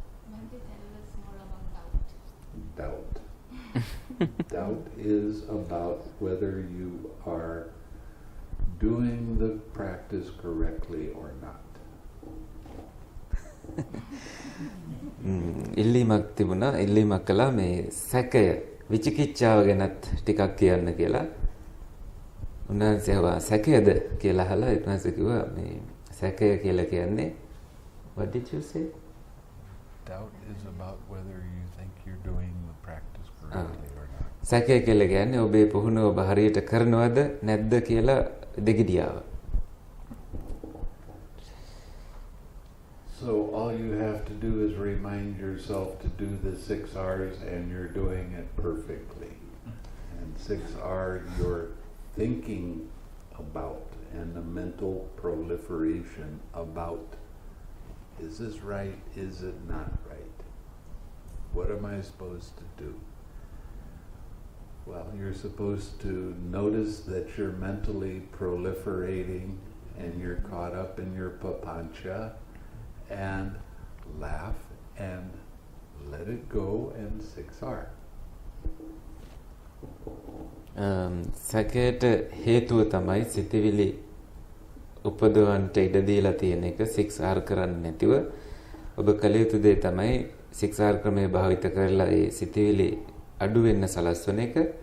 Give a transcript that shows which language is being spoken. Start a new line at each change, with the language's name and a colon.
English: Bhante, tell us more about doubt. Doubt. Doubt is about whether you are doing the practice correctly or not.
Sinhala: ඉල්ලීමක් තිබුණා. ඉල්ලීමක් කළා මේ සැකය විචිකිච්ඡාව ගැනත් ටිකක් කියන්න කියලා. උන්වහන්සේ ආවා සැකයද කියලා අහලා ඊට කිව්වා මේ සැකය කියලා කියන්නේ
English: what did you say? Doubt is about whether you think you're doing the practice correctly or not.
Sinhala: සැකය කියලා කියන්නේ ඔබේ පුහුණුව ඔබ හරියට කරනවද නැද්ද කියලා දෙගිඩියාව.
English: So all you have to do is remind yourself to do the 6 R's and you're doing it perfectly. And 6 R, you're thinking about, and the mental proliferation about. Is this right? Is it not right? What am I supposed to do? Well, you're supposed to notice that you're mentally proliferating and you're caught up in your papancha, and laugh and let it go and 6 R.
Sinhala: සැකයට හේතුව තමයි සිතවිලි උපදවන්නට ඉඩ දීලා තියෙන එක 6R කරන්නේ නැතිව ඔබ කළ යුතු දේ තමයි 6R ක්‍රමය භාවිත කරලා ඒ සිතවිලි අඩු වෙන්න සලස්වන එක.